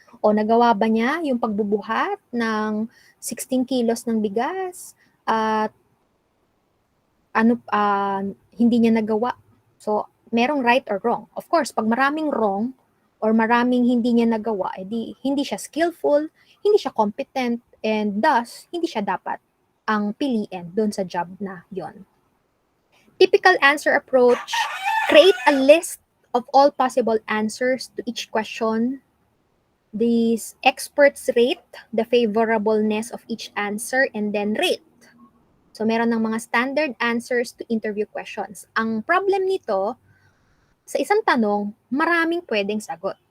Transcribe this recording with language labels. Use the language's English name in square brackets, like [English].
[Filipino] O nagawa ba niya yung pagbubuhat ng 16 kilos ng bigas at hindi niya nagawa. So, merong [English] right or wrong. Of course, [Filipino] pag maraming wrong or maraming hindi niya nagawa, edi hindi siya skillful, hindi siya competent, [English] and thus, [Filipino] hindi siya dapat ang piliin doon sa job na yon. [English] Typical answer approach, create a list of all possible answers to each question. These experts rate the favorableness of each answer and then rate. So, [Filipino] meron ng mga [English] standard answers to interview questions. [Filipino] Ang problem nito, sa isang tanong, maraming pwedeng sagot.